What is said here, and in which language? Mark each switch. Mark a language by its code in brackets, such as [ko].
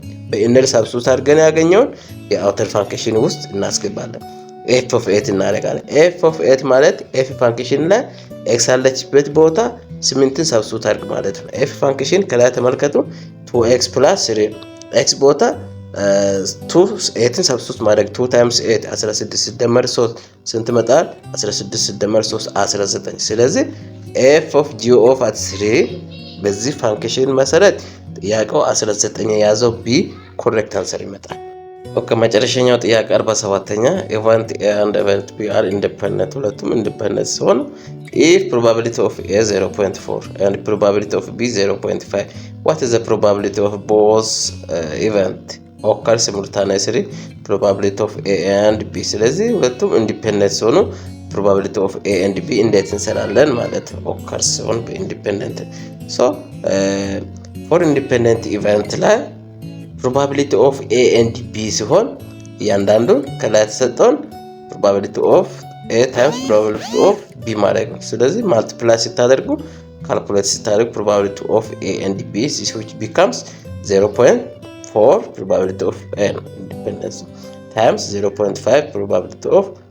[am] በኢነር ሳብስቲቱት አድርገን ያገኘውን የአውተር ፋንክሽን ውስጥ እናስገባለን። f of 8 እናደርጋለን። f of 8 ማለት f ፋንክሽን ላይ x አለችበት ቦታ 8ን ሳብስቲቱት አድርግ ማለት ነው። f ፋንክሽን ከላይ ተመልከቱ 2x + 3 x ቦታ 8ን ሳብስቲቱት ማድረግ 2 times 8 16 ሲደመር 3 ስንት መጣል? 16 ሲደመር 3 19። ስለዚህ f of g of 3 በዚህ ፋንክሽን መሰረት ጥያቄው 19 የያዘው b ኮሬክት አንሰር ይመጣል። ኦኬ መጨረሻኛው ጥያቄ 47ኛ ኢቨንት [en] a and event b are independent [am] ሁለቱም ኢንዲፔንደንት ሲሆኑ [en] if probability of a 0.4 and probability of b 0.5 what is the probability of both event occur simultaneously probability of a and b? [am] ስለዚህ ሁለቱም ኢንዲፔንደንት ሲሆኑ [en] ፕሮባቢሊቲ ኦፍ ኤ ኤንድ ቢ [am] እንዴት እንሰራለን ማለት ኦከርስ ኦን ኢንዲፔንደንት ሶ ፎር ኢንዲፔንደንት ኢቨንት ላይ ፕሮባቢሊቲ ኦፍ ኤ ኤንድ ቢ ሲሆን እያንዳንዱን ከላይ ተሰጠውን ፕሮባቢሊቲ ኦፍ ኤ ታይምስ ፕሮባቢሊቲ ኦፍ ቢ ማድረግ ነው። ስለዚህ ማልቲፕላይ ስታደርጉ ካልኩሌት ስታደርጉ ፕሮባቢሊቲ ኦፍ ኤ ኤንድ ቢ [en] which becomes [am] 0.4 ፕሮባቢሊቲ ኦፍ ኤ ኢንዲፔንደንስ ታይምስ 0.5 ፕሮባቢሊቲ ኦፍ